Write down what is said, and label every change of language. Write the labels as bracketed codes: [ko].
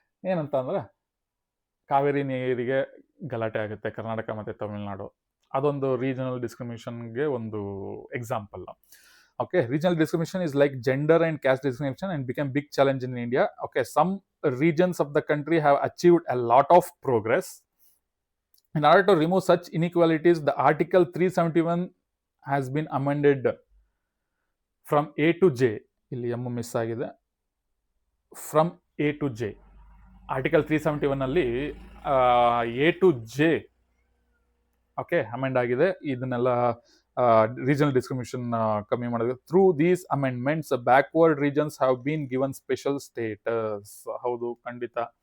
[kn] ಏನಂತ ಅಂದರೆ, ಕಾವೇರಿ ನೀರಿಗೆ ಗಲಾಟೆ ಆಗುತ್ತೆ ಕರ್ನಾಟಕ ಮತ್ತು ತಮಿಳ್ನಾಡು, ಅದೊಂದು ರೀಜನಲ್ ಡಿಸ್ಕ್ರಿಮಿನೇಷನ್ಗೆ ಒಂದು example. [en] Okay, regional discrimination is like gender and caste discrimination and became big challenge in India. Okay, some regions of the country have achieved a lot of progress. In order to remove such inequalities, the Article 371 has been amended from A to J. [kn] ಇಲ್ಲಿ M miss ಆಗಿದೆ. [en] From A to J. [kn] Article 371 ಅಲ್ಲಿ A to J okay amend ಆಗಿದೆ. ಇದನ್ನೆಲ್ಲ regional discrimination ಕಮ್ಮಿ ಮಾಡಿದೆ. [en] Through these amendments backward regions have been given special status. [kn] ಹೌದು, ಖಂಡಿತ.